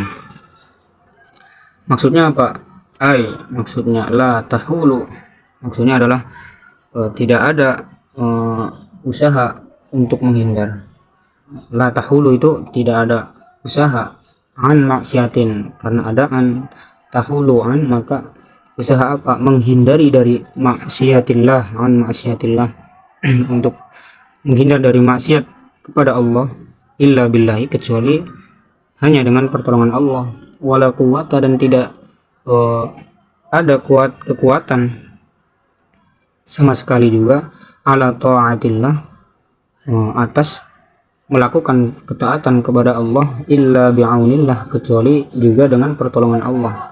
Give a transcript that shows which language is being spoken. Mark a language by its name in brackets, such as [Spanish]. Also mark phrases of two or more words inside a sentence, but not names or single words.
[Indonesian] Maksudnya apa? Maksudnya [Arabic] لا تحول, [Indonesian] maksudnya adalah tidak ada usaha untuk menghindar. [Arabic] لا تحول [Indonesian] itu tidak ada usaha [Arabic] عن معصية, [Indonesian] karena ada an, [Arabic] تحول عن, [Indonesian] maka usaha apa? Menghindari dari maksiatillah, [Arabic] عن معصية الله [Indonesian] untuk menghindar dari maksiat kepada Allah, [Arabic] إلا بالله, [Indonesian] kecuali hanya dengan pertolongan Allah. [Arabic] ولا قوة, [Indonesian] dan tidak ada kekuatan sama sekali juga [Arabic] على طاعة الله, [Indonesian] atas melakukan ketaatan kepada Allah, [Arabic] إلا بعون الله, [Indonesian] kecuali juga dengan pertolongan Allah.